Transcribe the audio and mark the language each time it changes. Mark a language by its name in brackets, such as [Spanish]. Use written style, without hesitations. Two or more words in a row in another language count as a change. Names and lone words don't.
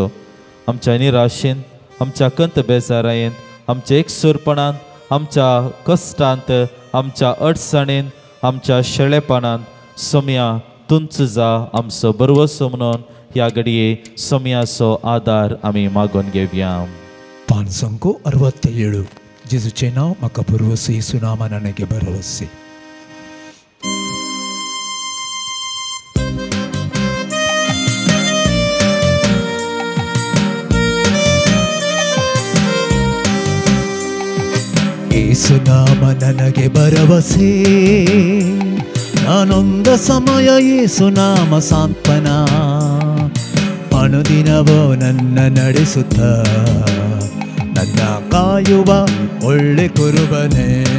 [Konkani] आमच्या निराशेन, आमच्या कंत बेजारायेन, आमच्या एकसुरपणांत, आमच्या कश्टांत, आमच्या अडचणेन, आमच्या शेळेपणांत सोम्या तूंच जा आमचो बरवसो म्हणून ह्या घडये सोम्याचो आदार आमी मागून घेवया. पान संको 67 जेजूचें नांव म्हाका बरवसो, येसू नांवान ನನಗೆ भरवसे. [Kannada] ಯೇಸು ನಾಮ ನನಗೆ ಭರವಸೆ, ನಾನೊಂದ ಸಮಯ ಯೇಸು ನಾಮ ಸಾಂತ್ವನ, ಅನುದಿನವೋ ನನ್ನ ನಡೆಸುತ್ತ ನನ್ನ ಕಾಯುವ ಒಳ್ಳೆ ಕುರುಬನೇ.